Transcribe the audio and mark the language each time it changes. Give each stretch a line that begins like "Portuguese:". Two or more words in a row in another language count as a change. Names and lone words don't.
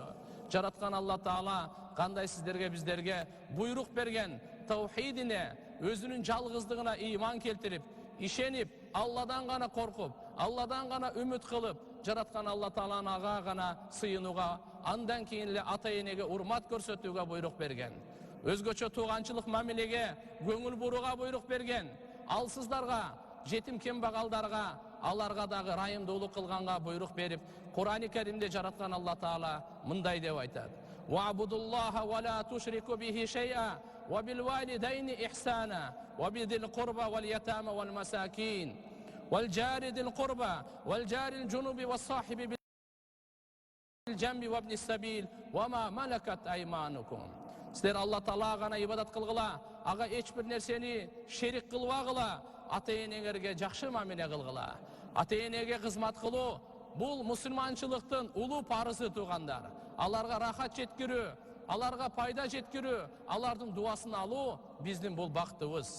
Kyrgyz: Жараткан Алла Таала кандай сиздерге биздерге буйрук берген таухидине, өзүнүн жалгыздыгына ыйман келтирип, ишенип, Алладан гана коркуп, Алладан гана үмүт кылып, жараткан Алла Тааланы ага гана сыйынууга, андан кийин эле ата-энеге урмат көрсөтүүгө буйрук берген. Өзгөчө тууганчылык мамилеге көңүл бурууга буйрук берген. Алсыздарга, жетим кембагалдарга, аларга дагы ырайымдуулук кылганга буйрук берип, Кур'ани Каримде жараткан Алла Таала мындай деп айтат:
Arabic: "واعبدوا الله ولا تشركوا به شيئا وبالوالدين إحسانا وبذي القربى واليتامى والمساكين والجار ذي القربى والجار الجنب والصاحب بالجنب وابن السبيل وما ملكت أيمانكم."
Kyrgyz: Силер Алла Таалага гана ибадат кылгыла, ага эч бир нерсени шерик кылбагыла, ата-энеңерге жакшы мамиле кылгыла. Ата-энеге кызмат кылуу бул мусулманчылыктын улуу парызы туугандар. Аларга рахат жеткирүү, аларга пайда жеткирүү, алардын дуасын алуу биздин бул бактыбыз.